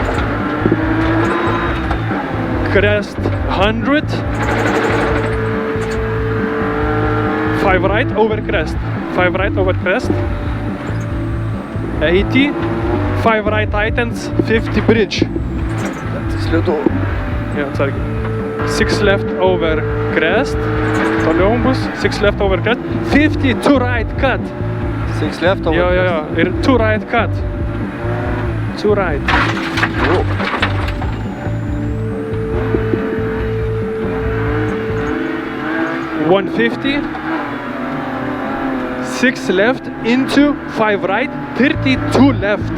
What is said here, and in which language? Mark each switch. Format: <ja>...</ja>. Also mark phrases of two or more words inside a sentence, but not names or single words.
<en>Crest 100, 5 right over crest, 5 right over crest, 80, 5 right tightens, 50 bridge.</en> <lt>Slidu. Jo, atsargiai.</lt> <en>6 left over crest,</en> <lt>toliau bus,</lt> <en>6 left over crest, 50 to right cut, 6 left over.</en> <lt>Jo. Ir</lt> <en>2 right cut. 2 right. Oh. $150. 6 left into 5 right, 32 left.</en>